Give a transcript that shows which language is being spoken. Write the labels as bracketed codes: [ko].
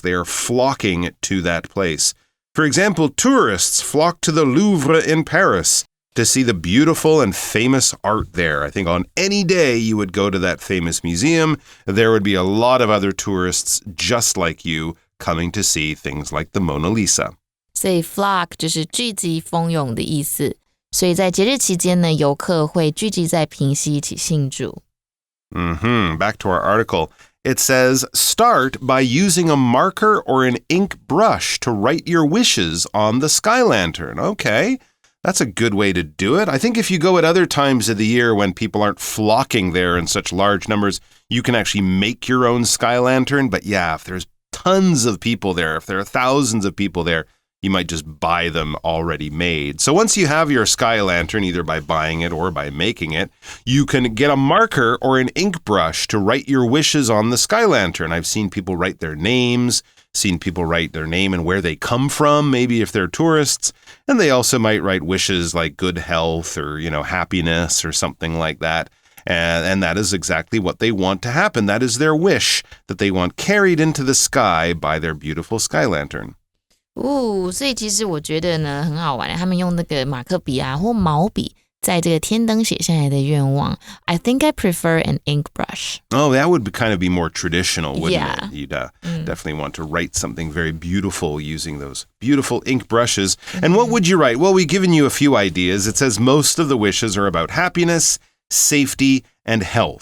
[en] They are flocking to that place. For example, tourists flock to the Louvre in Paris to see the beautiful and famous art there. I think on any day you would go to that famous museum, there would be a lot of other tourists just like you coming to see things like the Mona Lisa. [zh] 所以 flock 就是聚集蜂拥的意思。所以在节日期间呢，游客会聚集在平溪一起庆祝。 [en] Back to our article. It says, start by using a marker or an ink brush to write your wishes on the sky lantern. Okay, that's a good way to do it. I think if you go at other times of the year when people aren't flocking there in such large numbers, you can actually make your own sky lantern. But yeah, if there's tons of people there, if there are thousands of people there, you might just buy them already made. So once you have your sky lantern, either by buying it or by making it, you can get a marker or an ink brush to write your wishes on the sky lantern. I've seen people write their names, seen people write their name and where they come from, maybe if they're tourists. And they also might write wishes like good health or, happiness or something like that. And that is exactly what they want to happen. That is their wish that they want carried into the sky by their beautiful sky lantern. [zh] 所以其实我觉得呢很好玩，他们用那个马克笔啊或毛笔在这个天灯写下来的愿望。 [en] I think I prefer an ink brush. Oh, that would kind of be more traditional, wouldn't You'd definitely want to write something very beautiful using those beautiful ink brushes. And what would you write? Well, we've given you a few ideas. It says most of the wishes are about happiness, safety, and health.